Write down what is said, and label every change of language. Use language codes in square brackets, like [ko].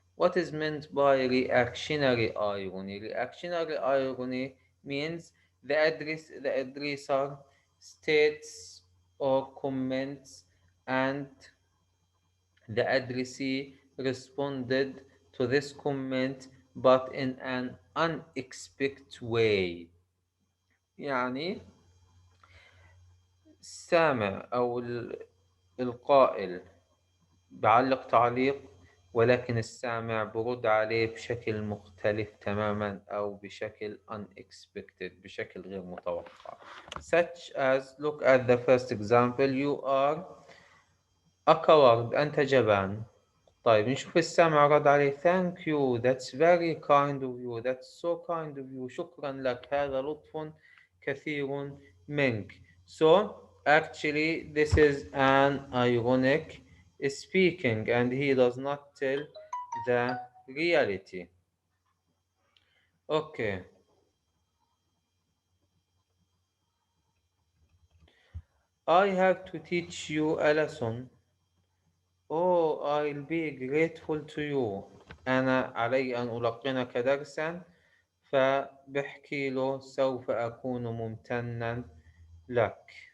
[en] What is meant by reactionary irony? Reactionary irony means the addressor states or comments, and the addressee responded to this comment but in an unexpected way. [ar] يعني السامع أو القائل بعلق تعليق، ولكن السامع برد عليه بشكل مختلف تماما أو بشكل unexpected، بشكل غير متوقع. [en] Such as, look at the first example, you are a coward. [ar] أنت جبان. طيب نشوف السامع رد عليه [en] thank you, that's very kind of you, that's so kind of you. [ar] شكرا لك، هذا لطف كثير منك. [en] So actually this is an ironic speaking and he does not tell the reality. Okay. I have to teach you a lesson. Oh, I'll be grateful to you. [ar] أنا علي أن ألقنك درسا. فبحكي له سوف أكون ممتنا لك.